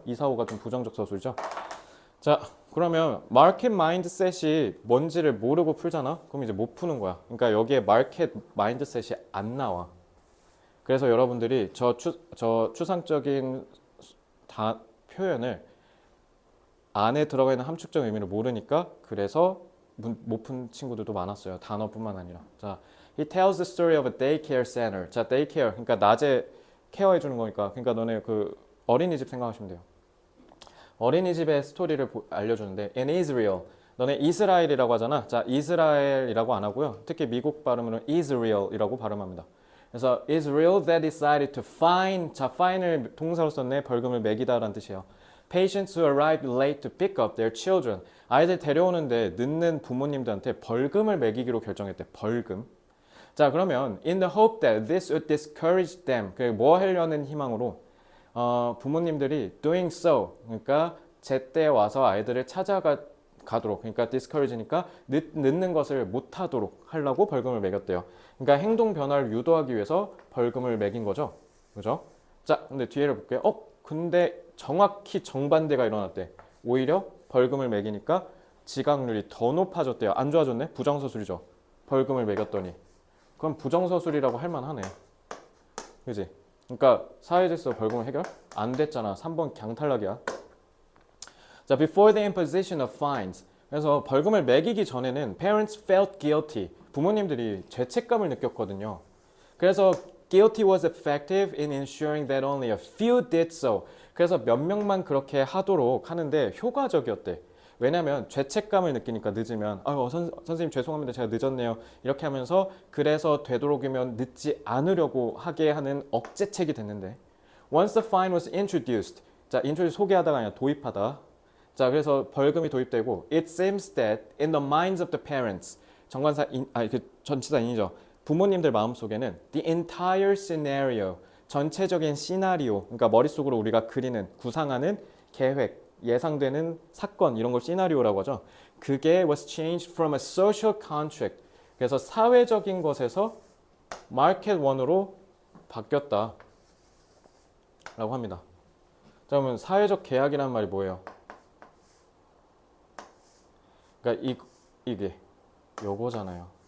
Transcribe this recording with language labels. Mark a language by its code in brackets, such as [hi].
[ko] 2, 4, 5가 좀 부정적 서술이죠. 자, 그러면 마켓 마인드셋이 뭔지를 모르고 풀잖아? 그럼 이제 못 푸는 거야. 그러니까 여기에 마켓 마인드셋이 안 나와. 그래서 여러분들이 저 추상적인 표현을 안에 들어가 있는 함축적 의미를 모르니까 그래서 못 푼 친구들도 많았어요. 단어뿐만 아니라. [en] 자, he tells the story of a daycare center. [ko] 자, daycare. 그러니까 낮에 케어해 주는 거니까. 그러니까 너네 그 어린이집 생각하시면 돼요. 어린이집의 스토리를 알려주는데 in Israel. 너네 이스라엘이라고 하잖아. 자, 이스라엘이라고 안 하고요. 특히 미국 발음으로는 Israel이라고 발음합니다. [en] 그래서 Israel that decided to fine. [ko] 자, fine을 동사로 썼네. 벌금을 매기다라는 뜻이에요. [en] Patients who arrived late to pick up their children. [ko] 아이들 데려오는데 늦는 부모님들한테 벌금을 매기기로 결정했대. 벌금. 자, 그러면 [en] in the hope that this would discourage them. [ko] 뭐 하려는 희망으로 부모님들이 [en] doing so. [ko] 그러니까 제때 와서 아이들을 찾아가도록. 그러니까 discourage니까 늦는 것을 못하도록 하려고 벌금을 매겼대요. 그러니까 행동 변화를 유도하기 위해서 벌금을 매긴 거죠. 그죠? 자, 근데 뒤에를 볼게요. 근데 정확히 정반대가 일어났대. 오히려 벌금을 매기니까 지각률이 더 높아졌대요. 안 좋아졌네? 부정서술이죠. 벌금을 매겼더니. 그럼 부정서술이라고 할 만하네. 그지? 그러니까 사회질서 벌금 해결? 안 됐잖아. 3번 강탈락이야. 자, [en] before the imposition of fines. [ko] 그래서 벌금을 매기기 전에는 [en] parents felt guilty. [ko] 부모님들이 죄책감을 느꼈거든요. 그래서 [en] guilty was effective in ensuring that only a few did so. [ko] 그래서 몇 명만 그렇게 하도록 하는데 효과적이었대. 왜냐면 죄책감을 느끼니까 늦으면 선생님 죄송합니다. 제가 늦었네요. 이렇게 하면서 그래서 되도록이면 늦지 않으려고 하게 하는 억제책이 됐는데 [en] once the fine was introduced. [ko] 자, introduce 소개하다가 아니라 도입하다. 자, 그래서 벌금이 도입되고 [en] it seems that in the minds of the parents. [ko] 정관사 전치사인이죠. 부모님들 마음속에는 [en] the entire scenario, [ko] 전체적인 시나리오, 그러니까 머릿속으로 우리가 그리는, 구상하는 계획, 예상되는 사건 이런 걸 시나리오라고 하죠. 그게 [en] was changed from a social contract. [ko] 그래서 사회적인 것에서 [en] market one [ko] 으로 바뀌었다 라고 합니다. 자, 그러면 사회적 계약이라는 말이 뭐예요? 그러니까 이게 요거잖아요.